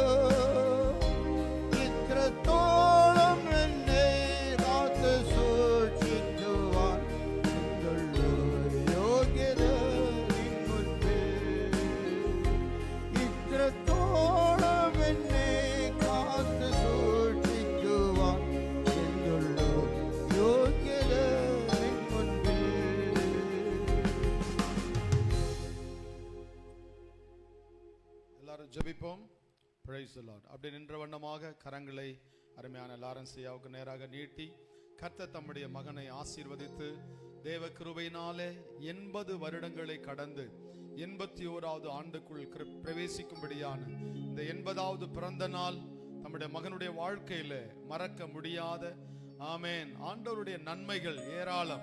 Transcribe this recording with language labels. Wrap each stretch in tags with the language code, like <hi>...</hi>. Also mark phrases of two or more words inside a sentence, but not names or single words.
<ml>ഇത്രത്തോളം എന്നെ കാത്തു സൂക്ഷിക്കുവാൻ എന്തുള്ളൂ യോഗ്യത നിൻ മുൻപിൽ. ഇത്രത്തോളം എന്നെ കാത്തു സൂക്ഷിക്കുവാൻ എന്തുള്ളൂ യോഗ്യത നിൻ മുൻപിൽ.</ml> <ta>எல்லாரும் ஜெபிப்போம்.</ta> <en>Praise the Lord.</en> <ta>அப்படி நின்ற வண்ணமாக கரங்களை அருமையான லாரன்ஸ் ஐயாவுக்கு நேராக நீட்டி கர்த்தர் தம்முடைய மகனை ஆசீர்வதித்து தேவ கிருபையினாலே 80 வருடங்களை கடந்து 81வது ஆண்டுக்குள் பிரவேசிக்கும்படியான இந்த 80வது பிறந்த நாள் நம்முடைய மகனுடைய வாழ்க்கையில மறக்க முடியாத ஆமென் ஆண்டவருடைய நன்மைகள் ஏராளம்.</ta>